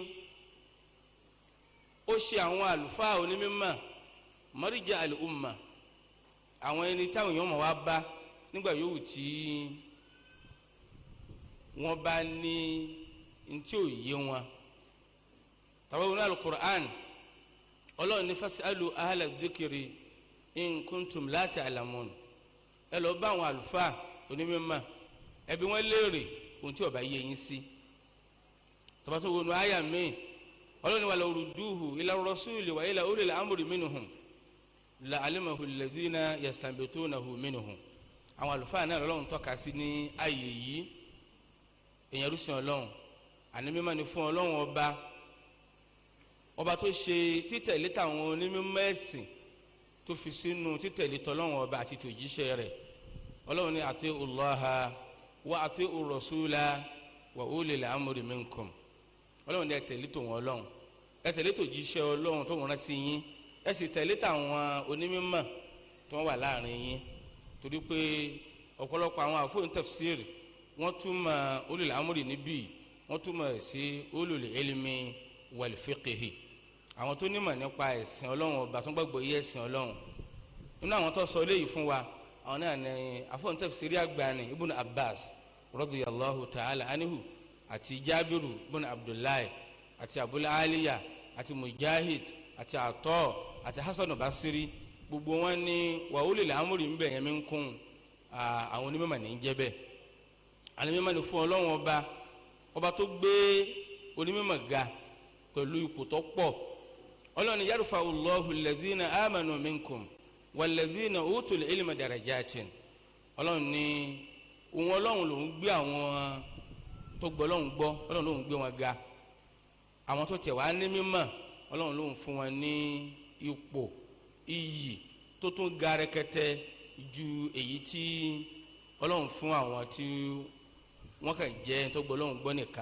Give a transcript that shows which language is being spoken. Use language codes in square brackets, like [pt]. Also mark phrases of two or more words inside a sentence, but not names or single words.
[yo] ó ṣe àwọn àlùfáà onímọ̀ [ar] مرجع الأمة [yo] àwọn ẹni táwọn èèyàn mọ̀ wá bá nígbà yòówù tí wọ́n bá ní ntí ò yé wọn tàbí wọn al-Qur'an Ọlọ́run ní [ar] فاسألوا أهل الذكر إن كنتم لا تعلمون [yo] ẹ lọ bá àwọn àlùfáà onímọ̀ ẹbí wọn léèrè ohun tí ó bá yé yín sí tàbí tó wọnú àyà míì Ọlọ́run wà [ar] ولو ردوه إلى الرسول وإلى أولي الأمر منهم لعلمه الذين يستنبطونه منهم [yo] àwọn àlùfáà náà Ọlọ́run tọ́ka sí ní ààyè yìí èèyàn rúṣin Ọlọ́run àní mímọ́ ni fún Ọlọ́run ọba ọba tó ṣe títẹ̀lé tàwọn onímọ̀ ẹ̀sìn tó fi sínú títẹ̀lé tọ́lọ́run ọba àti tòjíṣẹ́ rẹ̀. [ar] Ọlọ́run ní أطيعوا الله وأطيعوا الرسول وأولي الأمر منكم. [yo] Ọlọ́run ní ẹ tẹ̀lé tòun Ọlọ́run, ẹ tẹ̀lé tòjíṣẹ́ Ọlọ́run tó rán sí yín, ẹ sì tẹ̀lé tàwọn onímọ̀ tó wà láàrin yín. Torí pé ọ̀pọ̀lọpọ̀ àwọn àfóòn tafsir wọ́n túmọ̀ [ar] أولي الأمر [yo] níbí, wọ́n túmọ̀ sí [ar] أولو العلم والفقه, [yo] àwọn tó nímọ̀ nípa ẹ̀sìn Ọlọ́run ọba tó gbàgbọ́ yé ẹ̀sìn Ọlọ́run. Nínú àwọn tó sọ eléyìí fún wa àwọn náà ní àfóòn tafsiri àgbàni Ibn Abbas [ar] رضي الله تعالى عنه [yo] àti Jabiru ibn Abdullahi àti Abul Aliya àti Mujahid àti Atọ àti Hasan Basiri, gbogbo wọn ní [ar] وأولي الأمر [yo] ń bẹ̀ yẹn minkum, àwọn onímọ̀ ní jẹ́ bẹ́ẹ̀. àwọn onímọ̀ ní fún Ọlọ́run ọba tó gbé onímọ̀ ga pẹ̀lú ipò tó pọ̀. [ar] Ọlọ́run ní يرفع الله الذين آمنوا منكم والذين أوتوا العلم درجات. [yo] Ọlọ́run ní òun Ọlọ́run lòún gbé àwọn tó gbọ́ Ọlọ́run gbọ́, Ọlọ́run lòún gbé wọn ga. àwọn tó tẹ̀ wá ní mímọ̀ Ọlọ́run lòún fún wọn ní ipò iyì tó tún ga rẹ̀kẹ̀tẹ̀ ju èyí tí Ọlọ́run fún àwọn tí wọ́n kàn jẹ́ tó gbọ́ Ọlọ́run gbọ́ nìkan.